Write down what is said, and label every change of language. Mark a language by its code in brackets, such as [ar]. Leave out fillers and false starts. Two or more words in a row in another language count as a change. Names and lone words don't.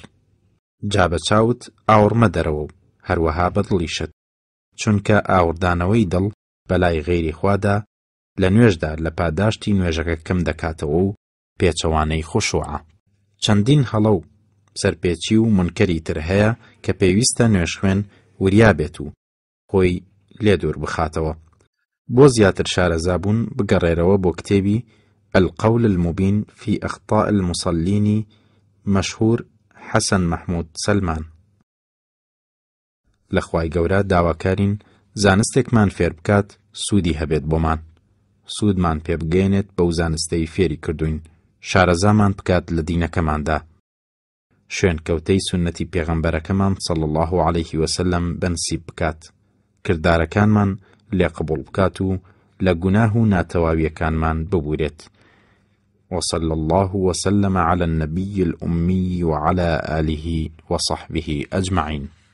[ckb] جا بە چاوت ئاوڕمە دەرەوە و هەروەها بە دڵیشت، چونکە ئاوردانەوەی دڵ بەلای غەیری خوادا لە نوێژدا لە پاداشتی نوێژەکە کەم دەکاتەوە و پێچەوانەی خوشوعە. چەندین هەڵە و سەرپێچی و منکەری تر هەیە کە پێویستە نوێژ خوێن وریا بێت و خۆی لێ دوور بخاتەوە. بۆ زیاتر شارەزابوون بگەڕێرەوە بۆ کتێبی القول المبین في أخطاء المصلين مەشهور حەسەن مەحموود سەلمان. لە خوای گەورە داواکارین زانستێکمان فێر بکات سوودی هەبێت بۆمان، سوودمان پێ بگەێنێت بەو زانستەی فێری کردوین، شارەزامان بکات لە دینەکەماندا، شوێنکەوتەی سونەتی پێغەمبەرەکەمان [ar] صلی الله عليه وسلم [ckb] بەنسیب بکات، کردارەکانمان لێ قبوڵ بکات و لە گوناه و ناتەواویەکانمان ببورێت. [ar] وصلى الله وسلم على النبي الأمي وعلى آله وصحبه أجمعين.